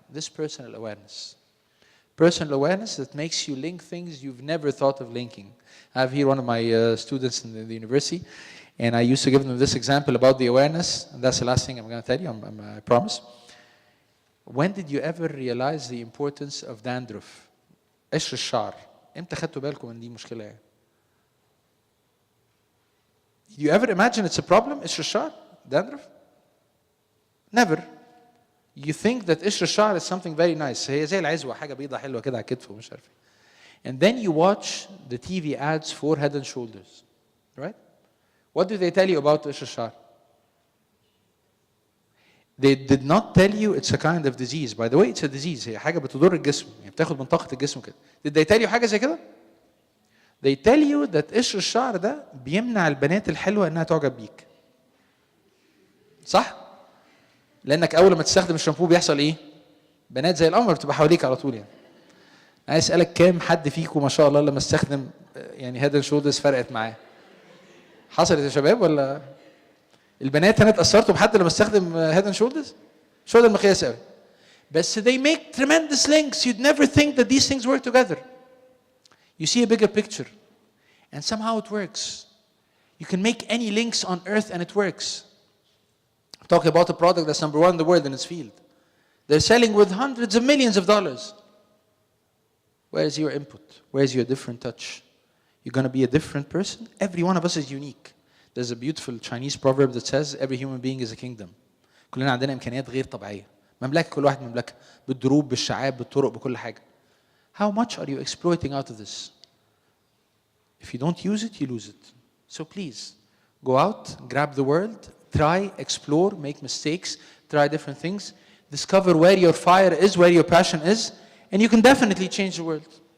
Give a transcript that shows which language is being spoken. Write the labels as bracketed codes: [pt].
[en] This personal awareness. Personal awareness that makes you link things you've never thought of linking. I have here one of my students in the university, and I used to give them this example about the awareness, and that's the last thing I'm going to tell you, I promise. When did you ever realize the importance of dandruff? [ar] قشر الشعر. امتى خدتوا بالكم ان دي مشكلة يعني؟ [en] Did you ever imagine it's a problem, [ar] قشر الشعر? [en] Dandruff? Never. You think that [ar] قشر الشعر [en] is something very nice. [ar] هي زي العزوة، حاجة بيضة حلوة كده على الكتف ومش عارف ايه. [en] And then you watch the TV ads for Head and Shoulders, right? What do they tell you about [ar] قشر الشعر? [en] They did not tell you it's a kind of disease. By the way, it's a disease. [ar] هي حاجة بتضر الجسم، يعني بتاخد من طاقة الجسم كده. [en] Did they tell you [ar] حاجة زي كده؟ [en] They tell you that [ar] قشر الشعر ده بيمنع البنات الحلوة انها تعجب بيك. صح؟ لانك اول ما تستخدم الشامبو بيحصل ايه؟ بنات زي القمر بتبقى حواليك على طول يعني. عايز اسالك كام حد فيكم ما شاء الله لما استخدم يعني هيد اند شولدرز فرقت معاه؟ حصلت يا شباب ولا؟ البنات هنا اتاثرتوا بحد لما استخدم هيد اند شولدرز؟ مش هو ده المقياس قوي. بس [en] they make tremendous links. You'd never think that these things work together. You see a bigger picture, and somehow it works. You can make any links on earth and it works. Talk about a product that's number one in the world in its field. They're selling with hundreds of millions of dollars. Where's your input? Where's your different touch? You're going to be a different person. Every one of us is unique. There's a beautiful Chinese proverb that says every human being is a kingdom. [ar] كلنا عندنا إمكانيات غير طبيعية. مملكة، كل واحد مملكة، بالدروب، بالشعاب، بالطرق، بكل حاجة. [en] How much are you exploiting out of this? If you don't use it, you lose it. So please, go out, grab the world, try, explore, make mistakes, try different things, discover where your fire is, where your passion is, and you can definitely change the world.